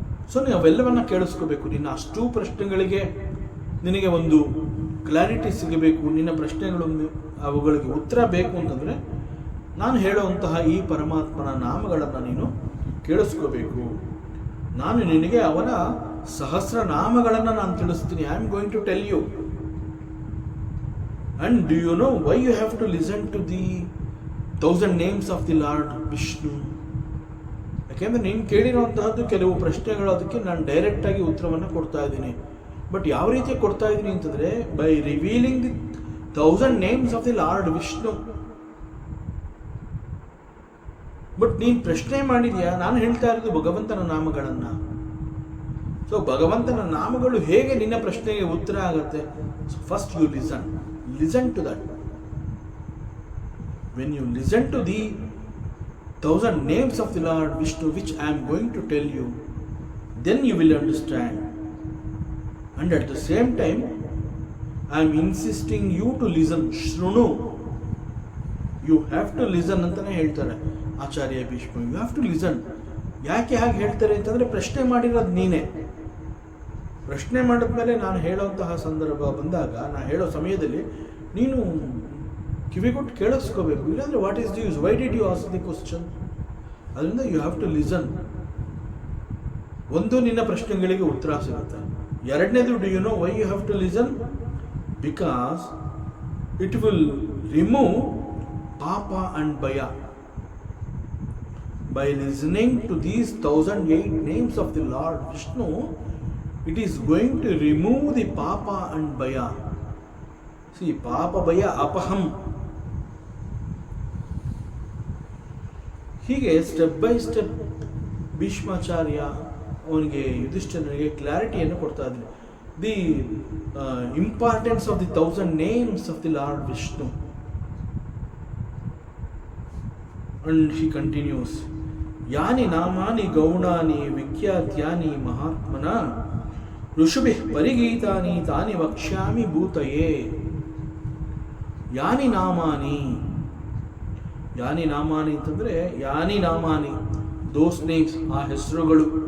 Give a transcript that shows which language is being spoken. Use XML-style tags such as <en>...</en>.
<kn>So ನೀವು ಅವೆಲ್ಲವನ್ನ ಕೇಳಿಸ್ಕೋಬೇಕು. ನಿನ್ನ ಅಷ್ಟೂ ಪ್ರಶ್ನೆಗಳಿಗೆ ನಿನಗೆ ಒಂದು ಕ್ಲಾರಿಟಿ ಸಿಗಬೇಕು, ನಿನ್ನ ಪ್ರಶ್ನೆಗಳು ಅವುಗಳಿಗೆ ಉತ್ತರ ಬೇಕು ಅಂತಂದರೆ ನಾನು ಹೇಳುವಂತಹ ಈ ಪರಮಾತ್ಮನ ನಾಮಗಳನ್ನು ನೀನು ಕೇಳಿಸ್ಕೋಬೇಕು. ನಾನು ನಿನಗೆ ಅವನ ಸಹಸ್ರ ನಾಮಗಳನ್ನು ನಾನು ತಿಳಿಸ್ತೀನಿ.</kn> <en>I am going to tell you. And do you know why you have to listen to the 1000 names of the Lord Vishnu?</en> <kn>ಯಾಕೆಂದರೆ ನೀನು ಕೇಳಿರುವಂತಹದ್ದು ಕೆಲವು ಪ್ರಶ್ನೆಗಳು, ಅದಕ್ಕೆ ನಾನು ಡೈರೆಕ್ಟಾಗಿ ಉತ್ತರವನ್ನು ಕೊಡ್ತಾ ಇದ್ದೀನಿ.</kn> <en>but</en> <kn>ಯಾವ ರೀತಿ ಕೊಡ್ತಾ ಇದ್ದೀನಿ ಅಂತಂದರೆ</kn> <en>By revealing the 1000 names of the Lord Vishnu.</en> <kn>But ನೀನು ಪ್ರಶ್ನೆ ಮಾಡಿದ್ಯಾ, ನಾನು ಹೇಳ್ತಾ ಇರೋದು ಭಗವಂತನ ನಾಮಗಳನ್ನು. ಸೊ ಭಗವಂತನ ನಾಮಗಳು ಹೇಗೆ ನಿನ್ನ ಪ್ರಶ್ನೆಗೆ ಉತ್ತರ ಆಗುತ್ತೆ?</kn> <en>So first you listen to that. When you listen to the 1000 names of the Lord Vishnu which I am going to tell you, then you will understand. And at the same time, I am insisting you to listen.</en> <sa>Shrunu.</sa> <en>You have to listen</en> <kn>ಅಂತಾನೆ ಹೇಳ್ತಾರೆ ಆಚಾರ್ಯ Bhishma.</kn> <en>You have to listen.</en> <kn>ಯಾಕೆ ಹಾಗೆ ಹೇಳ್ತಾರೆ ಅಂತಂದರೆ ಪ್ರಶ್ನೆ ಮಾಡಿರೋದು ನೀನೇ. ಪ್ರಶ್ನೆ ಮಾಡಿದ್ಮೇಲೆ ನಾನು ಹೇಳೋಂತಹ ಸಂದರ್ಭ ಬಂದಾಗ, ನಾನು ಹೇಳೋ ಸಮಯದಲ್ಲಿ ನೀನು ಕಿವಿಗೊಟ್ಟು ಕೇಳಿಸ್ಕೋಬೇಕು. ಇಲ್ಲಾಂದರೆ</kn> <en>What is the use, why did you ask the question?</en> <kn>ಅದರಿಂದ</kn> <en>You have to listen.</en> <kn>ಒಂದು, ನಿನ್ನ ಪ್ರಶ್ನೆಗಳಿಗೆ ಉತ್ತರ ಸಿಗುತ್ತೆ. ಎರಡನೇದು,</kn> <en>Do you know why you have to listen? Because it will remove papa and baya. By listening to these 1008 names of the Lord Vishnu, it is going to remove the papa and baya. See, papa baya apaham.</en> <kn>ಹೀಗೆ step by step Bhishmacharya ಅವನಿಗೆ ಯುಧಿಷ್ಠಿರನಿಗೆ ಕ್ಲಾರಿಟಿಯನ್ನು ಕೊಡ್ತಾ ಇದ್ರು.</kn> <en>The importance of the 1000 names of the Lord Vishnu. And he continues,</en> <sa>ಯಾನಿ ನಾಮಾನಿ ಗೌಣಾನಿ ವಿಖ್ಯಾತ್ಯಾನಿ ಮಹಾತ್ಮನ ಋಷುಭಿಃ ಪರಿಗೀತಾನಿ ತಾನಿ ವಕ್ಷ್ಯಾಮಿ ಭೂತಯೇ. ಯಾನಿ ನಾಮಾನಿ, ಯಾನಿ ನಾಮಾನಿ</sa> <kn>ಅಂತಂದರೆ</kn> <sa>ಯಾನಿ ನಾಮಾನಿ,</sa> <en>those names,</en> <kn>ಆ ಹೆಸರುಗಳು.</kn>